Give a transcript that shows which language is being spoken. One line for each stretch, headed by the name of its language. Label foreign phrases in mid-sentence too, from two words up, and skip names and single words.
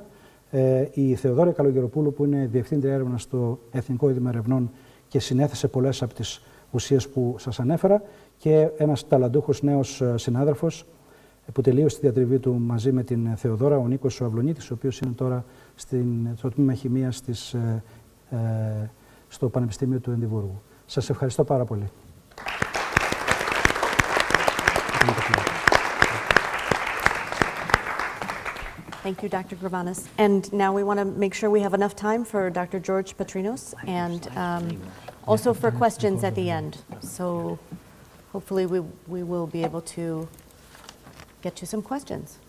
Greek: Η Θεοδόρια Καλογεροπούλου, που είναι Διευθύντρια Έρευνα στο Εθνικό Ίδρυμα Ερευνών και συνέθεσε πολλές από τις ουσίες που σας ανέφερα, και ένας ταλαντούχος νέος συνάδελφος που τελείωσε τη διατριβή του μαζί με την Θεοδόρα, ο Νίκος ο Αυλονίτης, ο οποίος είναι τώρα στο τμήμα χημείας στο Πανεπιστήμιο του Εδιμβούργου. Σας ευχαριστώ πάρα πολύ.
English: Thank you, Dr. Gravanas. And now we want to make sure we have enough time for Dr. George Patrinos and also for questions at the end. So hopefully we will be able to get to some questions.